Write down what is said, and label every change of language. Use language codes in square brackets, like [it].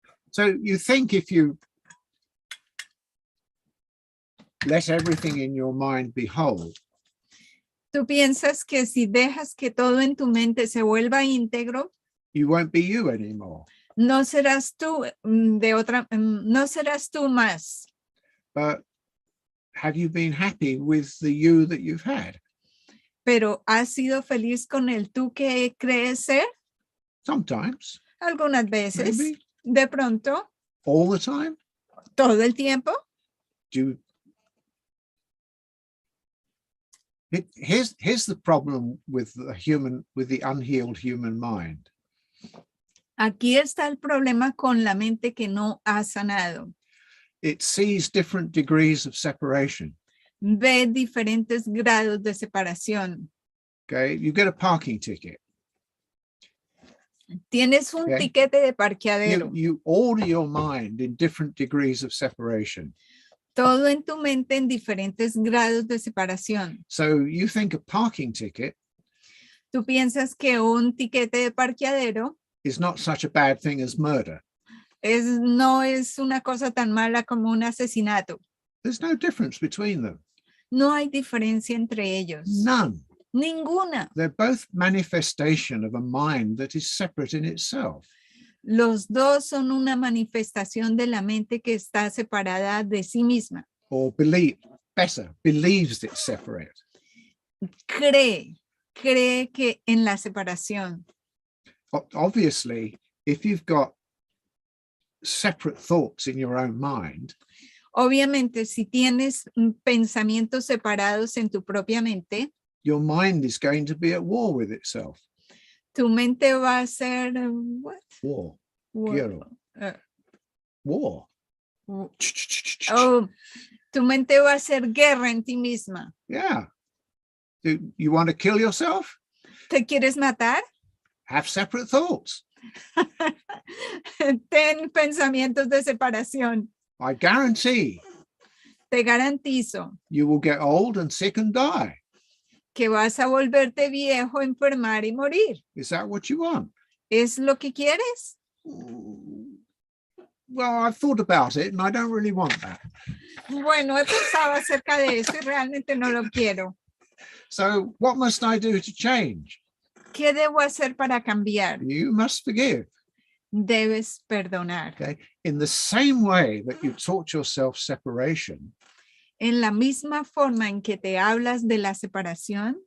[en] So you think if you let everything in your mind be whole, [es] ¿Tú piensas que si dejas que todo en tu mente se vuelva íntegro, [en] you won't be you anymore? [es] no serás tú no serás tú más? [en] But have you been happy with the you that you've had? [es] Pero ¿has sido feliz con el tú que crees ser? [en] Sometimes, [es] Algunas veces, [en] maybe, [es] de pronto, [en] all the time. [es] todo el tiempo. [en] Here's the problem with the unhealed human mind. [es] Aquí está el problema con la mente que no ha sanado. [en] It sees different degrees of separation. [es] Ve diferentes grados de separación. [en] Okay, you get a parking ticket. [es] Tienes un [en] Okay. [es] tiquete de parqueadero. [en] You order your mind in different degrees of separation. [es] Todo en tu mente en diferentes grados de separación. [en] So you think a parking ticket [es] Tú piensas que un tiquete de parqueadero [en] is not such a bad thing as murder. [es] no es una cosa tan mala como un asesinato. [en] There's no difference between them. [es] No hay diferencia entre ellos. [en] None. [es] Ninguna. [en] They're both manifestation of a mind that is separate in itself. [es] Los dos son una manifestación de la mente que está separada de sí misma. [en] Or believes it's separate. [es] Cree que en la separación. [en] Obviously, if you've got separate thoughts in your own mind, [es] Obviamente, si tienes pensamientos separados en tu propia mente, [en] your mind is going to be at war with itself. [es] tu mente va a ser [en] what? War. War. [es] Quiero. [en] War. Oh, [es] Tu mente va a hacer guerra en ti misma. Yeah. [en] Do you want to kill yourself? [es] ¿Te quieres matar? [en] Have separate thoughts. [es] Ten pensamientos de separación. [en] I guarantee [es] Te garantizo [en] you will get old and sick and die. [es] que vas a volverte viejo, enfermar y morir. [en] Is that what you want? [es] ¿Es lo que quieres? [en] Well, I've thought about it and I don't really want that. [es] Bueno, he pensado acerca de eso y realmente no lo quiero. [en] So what must I do to change? [es] ¿Qué debo hacer para cambiar? [en] You must forgive. [es] Debes perdonar. [en] Okay. In the same way that you taught yourself separation, [es] En la misma forma en que te hablas de la separación,